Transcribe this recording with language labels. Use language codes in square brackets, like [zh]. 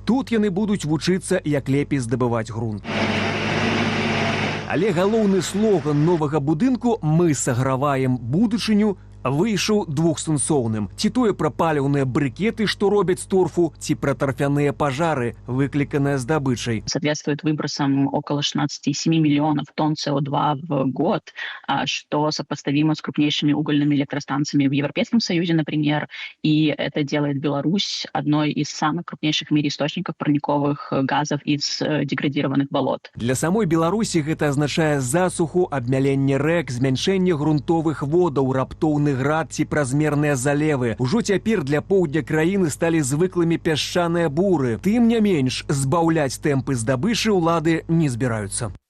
[be] Тут яны будуць вучыцца, як лепей здабываць грунт. Але галоўны слоган новага будынку «Мы саграваем будучыню» выйшаў двухсэнсоўным. Ці тое пра паліўныя брыкеты, што робяць з торфу, ці пра тарфяныя пажары, выкліканыя здабычай. [ru] Соответствует выбросам около 16,7 миллионов тонн СО2 в год, что сопоставимо с крупнейшими угольными электростанциями в Европейском Союзе, например. И это делает Беларусь одной из самых крупнейших в мире источников парниковых газов из деградированных болот. [be] Для самой Беларусі гэта азначае засуху, абмяленне рэк, змяншэнне грунтовых водаў, раптоўных град ці празмерныя залевы. Ужо цяпер для поўдня краіны сталі звыклымі пясчаныя буры. Тым не менш, збаўляць тэмпы здабычы ўлады не збіраюцца.